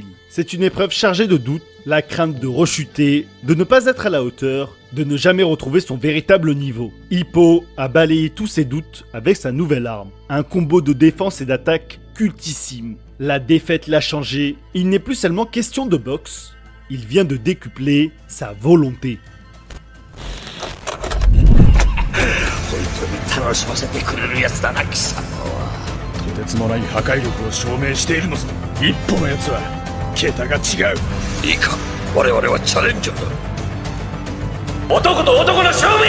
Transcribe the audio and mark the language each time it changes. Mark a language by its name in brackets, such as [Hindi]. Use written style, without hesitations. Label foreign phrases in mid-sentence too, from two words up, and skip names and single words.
[French] C'est une épreuve chargée de doutes, la crainte de rechuter, de ne pas être à la hauteur, de ne jamais retrouver son véritable niveau. Hippo a balayé tous ses doutes avec sa nouvelle arme, un combo de défense et d'attaque cultissime. La défaite l'a changé, il n'est plus seulement question de boxe, il vient de décupler sa volonté. [Japanese] 本当に楽しませてくれるやつだな、貴様は。とてつもない破壊力を証明しているのさ。一歩のやつは桁が違う。いいか、我々はチャレンジャーだ。男と男の勝負や。